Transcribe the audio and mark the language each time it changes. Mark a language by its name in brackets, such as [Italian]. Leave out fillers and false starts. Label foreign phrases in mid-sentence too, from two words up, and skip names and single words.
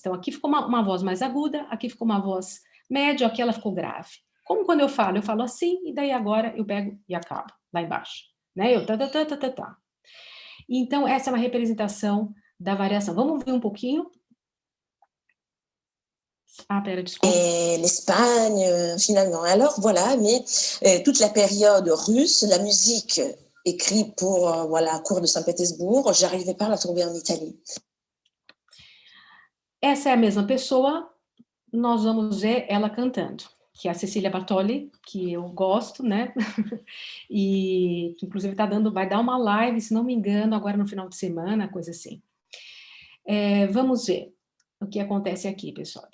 [Portuguese] Então, aqui ficou uma voz mais aguda, aqui ficou uma voz média, aqui ela ficou grave. Como quando eu falo assim, e daí agora eu pego e acabo, lá embaixo. Né? Eu tá. Então, essa é uma representação da variação. Vamos ver um pouquinho? Ah, pera, desculpa. [French] L'Espagne, finalement. Alors, voilà, mais toute la période russe, la musique écrite pour la cour de Saint-Pétersbourg, j'arrivais pas à la trouver en Italie. [Portuguese] Essa é a mesma pessoa, nós vamos ver ela cantando, que é a Cecília Bartoli, que eu gosto, né? E que inclusive vai dar uma live, se não me engano, agora no final de semana, coisa assim. Vamos ver o que acontece aqui, pessoal.